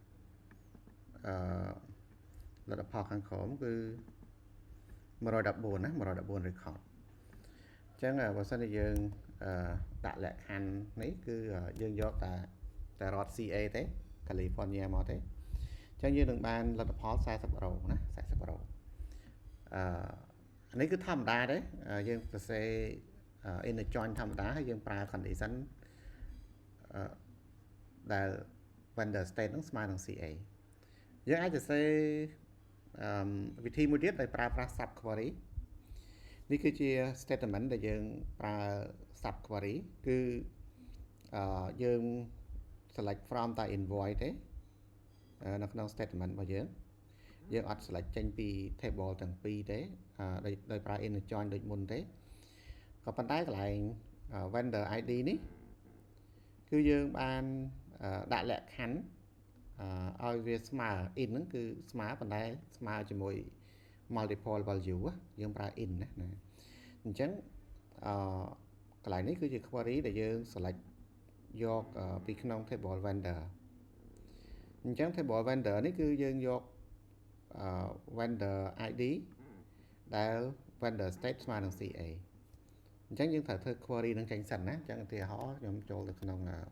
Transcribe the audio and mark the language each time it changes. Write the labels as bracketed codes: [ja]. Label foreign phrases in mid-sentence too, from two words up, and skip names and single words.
[km] លទ្ធផលខាងក្រោមគឺ114ណា114 record អញ្ចឹងបើសិនជាយើងដាក់លក្ខខណ្ឌនេះគឺយើងយកតែរដ្ឋ CA ទេ California មកទេអញ្ចឹងយើងនឹងបានលទ្ធផល40រ៉ូណា40រ៉ូនេះគឺធម្មតាទេយើងសរសេរ [en] inner join [km] ធម្មតាហើយយើងប្រើ condition ដែល [en] vendor state [km] ហ្នឹងស្មើនឹង CA យើងអាចសរសេរវិធីមួយទៀតដោយប្រើប្រាស់ [en] sub query [km] នេះគឺជា statement ដែលយើងប្រើ [en] sub query [km] គឺយើង [en] select from [km] តែ invoice ទេនៅក្នុង statement របស់យើងអត់ select ចេញពី table ទាំងពីរទេដោយប្រើ [en] inner join [km] ដូចមុនទេក៏ប៉ុន្តែក ន្លែង [en] vendor ID [km] នេះគឺយើងបានដាក់លក្ខខណ្ឌឲ្យវាស្មើ in ហ្នឹងគឺ ស្មើប៉ុន្តែស្មើជាមួយ [en] multiple value [km] យើងប្រើ in ណាអញ្ចឹងកន្លែងនេះគឺជា query ដែលយើង select យកពីក្នុង [en] table vendor [km] អញ្ចឹង [en] table vendor [km] នេះគឺយើងយក [en] vendor ID [km] ដែល [en] vendor state [km] ស្មើនឹង CA អញ្ចឹងយើងត្រូវធ្វើ query នឹងចេញសិនណាអញ្ចឹងឧទាហរណ៍ខ្ញុំចូលទៅក្នុង